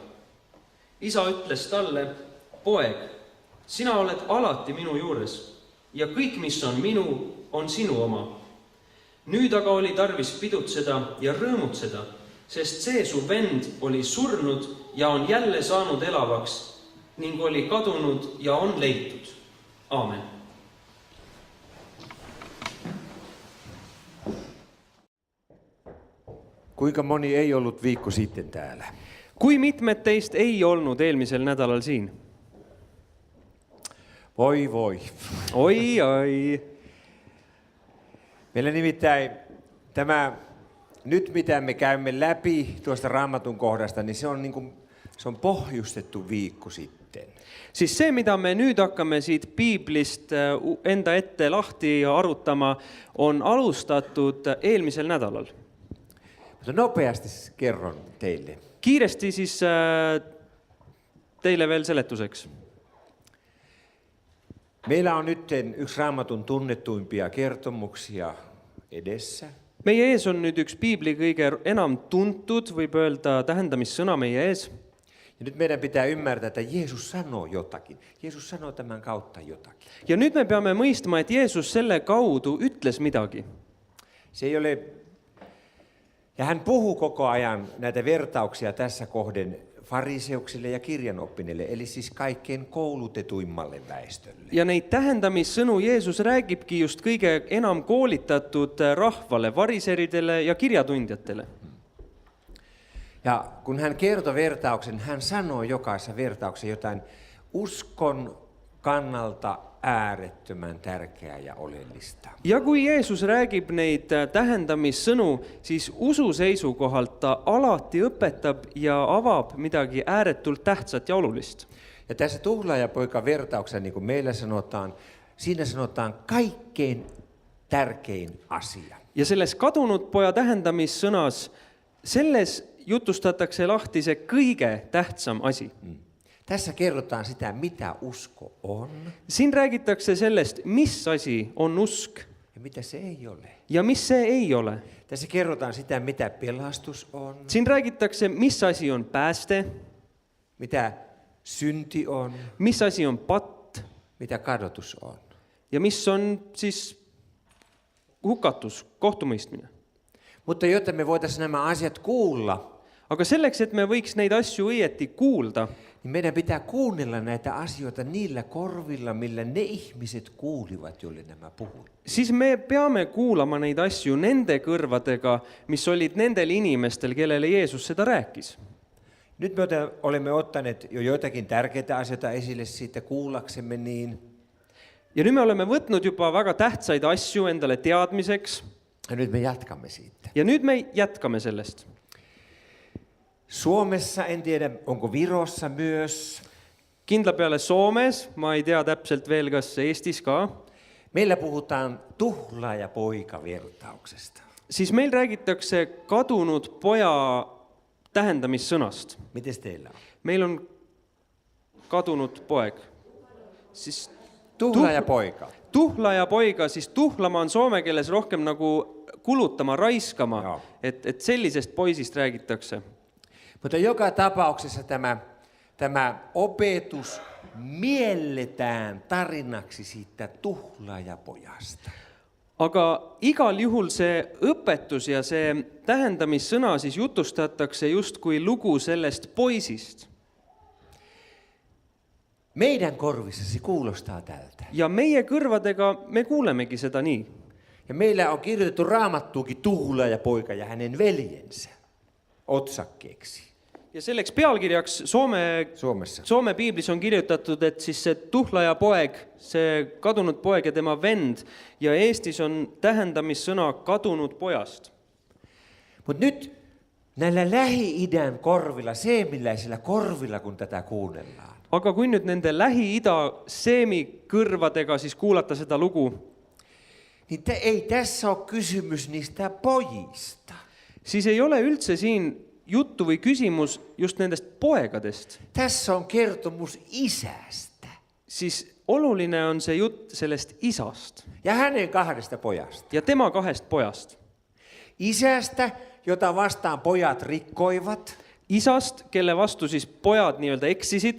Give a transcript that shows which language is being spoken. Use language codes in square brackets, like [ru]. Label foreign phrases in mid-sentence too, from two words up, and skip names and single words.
[et] Isa ütles talle, poeg, sina oled alati minu juures ja kõik, mis on minu, on sinu oma. Nüüd aga oli tarvis pidutseda ja rõõmutseda, sest see su vend oli surnud ja on jälle saanud elavaks ning oli kadunud ja on leitud. Aamen. [fi] Kuinka moni ei ollut viikko sitten täällä? [et] Kui mitmed teist ei olnud eelmisel nädalal siin? [fi] Voi voi. Oi. Meillä nimittäin tämä, nyt mitä me käymme läpi tuosta Raamatun kohdasta, niin se on pohjustettu viikko sitten. nytten. [et] siis see, mida me nüüd hakkame siit piiblist enda ette lahti arutama, on alustatud eelmisel nädalal. [fi] Mutta nopeasti kerron teille. [et] Kiiresti siis teile veel seletuseks. [fi] Meillä on nyt yksi Raamatun tunnettuimpia kertomuksia edessä. [et] Meie ees on nüüd üks piibli kõige enam tuntud, võib öelda tähendamissõna meie ees. [fi] Ja nyt meidän pitää ymmärtää, että Jeesus sanoo jotakin. Jeesus sanoo tämän kautta jotakin. [et] Ja nüüd me peame mõistma, et Jeesus selle kaudu ütles midagi. [fi] Se ei ole... Ja hän puhuu koko ajan näitä vertauksia tässä kohden fariseuksille ja kirjanoppineille, eli siis kaikkein koulutetuimmalle väestölle. [et] Ja neid tähendamissõnu Jeesus räägibki just kõige enam koolitatud rahvale, variseridele ja kirjatundjatele. [fi] Ja kun hän kertoi vertauksen, hän sanoi jokaisessa vertauksessa jotain uskon kannalta äärettömän tärkeää ja oleellista. [et] Ja kui Jeesus räägib neid tähendamissõnu, siis usu seisukohalt ta alati õpetab ja avab midagi ääretult tähtsat ja olulist. [fi] Ja tässä tuhlaajapoika vertauksessa, niin kuin meillä sanotaan, siinä sanotaan kaikkein tärkein asia. [et] Ja selles kadunud poja tähendamissõnas, selles jutustatakse lahti see kõige tähtsam asi. [fi] Tässä kerrotaan sitä, mitä usko on [et] Siin räägitakse sellest, mis asi on usk [fi] ja mitä se ei ole. [et] ja mis see ei ole. [fi] Tässä kerrotaan sitä, mitä pelastus on, [et] Siin räägitakse, mis asi on pääste, [fi] mitä synti on, [et] mis asi on patt [fi] mitä kadotus on. [et] ja mis on siis hukatus, kohtumõistmine. [fi] Mutta jotta me voitaisiin nämä asiat kuulla, [et] Aga selleks, et me võiks neid asju õieti kuulda, [fi] niin meidän pitää kuunnella näitä asioita niillä korvilla, millä ne ihmiset kuulivat, joille nämä puhuivat. [et] siis me peame kuulama neid asju nende kõrvadega, mis olid nendel inimestel, kellele Jeesus seda rääkis. [fi] Nyt me olemme ottaneet jo joitakin tärkeitä asioita esille siitä kuullaksemme niin. [et] Ja nüüd me oleme võtnud juba väga tähtsaid asju endale teadmiseks [fi] Ja nyt me jatkamme siitä. [et] ja nüüd me jätkame sellest. [fi] Suomessa, en tiedä, onko Virossa myös. [et] Kindla peale Soomes, ma ei tea täpselt veel, kas Eestis ka, [fi] Meillä puhutaan tuhlaaja-poika-vertauksesta. [et] siis meil räägitakse kadunud poja tähendamissõnast. [fi] Mites teillä on? [et] Meil on kadunud poeg. Siis [fi] Tuhlaaja-poika. [et] tuhlaja poiga, siis tuhlama on soome keeles rohkem nagu kulutama, raiskama, Joo. et sellisest poisist räägitakse. [fi] Mutta joka tapauksessa tämä opetus mielletään tarinaksi siitä tuhlaajapojasta. [et] Aga igal juhul see õpetus ja see tähendamissõna siis jutustatakse just kui lugu sellest poisist. [fi] Meidän korvissasi kuulostaa tältä. [et] Ja meie kõrvadega me kuulemegi seda nii. [fi] Ja meillä on kirjoitettu Raamattuukin tuhlaajapoika ja hänen veljensä otsakkeeksi [et] Ja selleks pealkirjaks [fi] Suomessa. [et] Soome piiblis on kirjutatud, et siis see tuhlaja poeg, see kadunud poeg ja tema vend, ja Eestis on tähendamissõna kadunud pojast. [fi] Mutta nyt näillä Lähi-idän korvilla, seemiläisillä korvilla, kun tätä kuunnellaan, [et] Aga kui nüüd nende Lähi-Ida seemi kõrvadega siis kuulata seda lugu, [fi] niin ei tässä ole kysymys niistä pojista. [et] siis ei ole üldse siin juttu või küsimus just nendest poegadest. [fi] Tässä on kertomus isästä [et] Siis oluline on see jutt sellest isast [fi] ja hänen kahdesta pojasta. [et] ja tema kahest pojast. [fi] Isästä, jota vastaan pojat rikkoivat. [et] Isast, kelle vastu siis pojad nii-öelda eksisid.